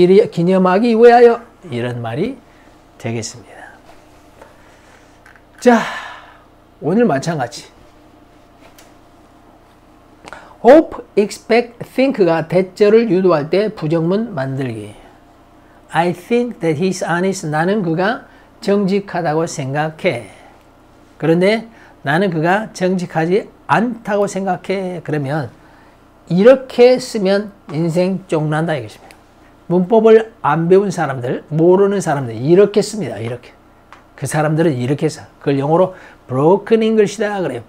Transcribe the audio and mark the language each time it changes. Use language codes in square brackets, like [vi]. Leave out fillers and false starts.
[ko] 기념하기 위하여. 이런 말이 되겠습니다. 자, 오늘 마찬가지. hope, expect, think가 대절을 유도할 때 부정문 만들기. [en] I think that he's honest. [ko] 나는 그가 정직하다고 생각해. 그런데 나는 그가 정직하지 않다고 생각해. 그러면 이렇게 쓰면 인생 쫑난다 이것입니다. 문법을 안 배운 사람들, 모르는 사람들 이렇게 씁니다. 이렇게. 그 사람들은 이렇게 써. 그걸 영어로 broken English다 그래요.